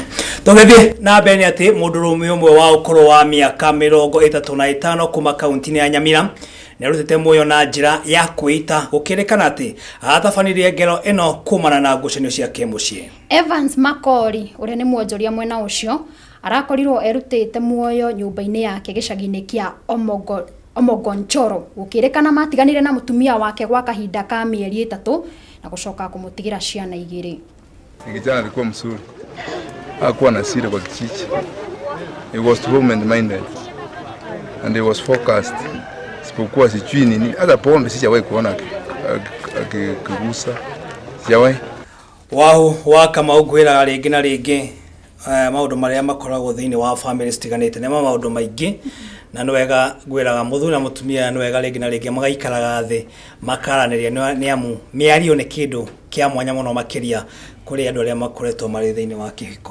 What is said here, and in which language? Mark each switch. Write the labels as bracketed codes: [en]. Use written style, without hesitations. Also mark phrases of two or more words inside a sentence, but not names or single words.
[ki] Tũgĩthiĩ na mbere atĩ mũndũrũme ũmwe wa ũkũrũ wa mĩaka 35 kuma kaunti-inĩ ya Nyamira nĩarutĩte muoyo na njĩra ya kwĩita gũkĩrĩkana atĩ atabanirie ngero ĩno kumana na ngucanio cia kĩmũciĩ. Evans Makori ũrĩa nĩ mwonjoria mwena ũcio arakorirwo erutĩte muoyo nyũmba-inĩ yake gĩcagi-inĩ kĩa Omogonchoro gũkĩrĩkana matiganire na mũtumia wake gwa kahinda ka mĩeri 3 na gũcoka kũmũtigĩra ciana 2. [sw] Kijana alikuwa mzuri, hakuwa na siri kwa kijiji. [en] He was woman minded and he was focused. [sw] Sipokuwa sijui nini, hata pombe sijawahi kuona akigusa, sijawahi. [ki] Wahu wakamau gwĩraga rĩngĩ na rĩngĩ maũndũ marĩa makoragwo thĩinĩ wa family citiganĩte nĩ maũndũ maingĩ na nĩ wega gwĩraga mũthuri na mũtumia nĩ wega rĩngĩ na rĩngĩ magaikaraga thĩ makaranĩria nĩ amu mĩario nĩ kĩndũ kĩa mwanya mũno makĩria kũrĩ andũ arĩa makoretwo marĩ thĩinĩ wa kĩhiko.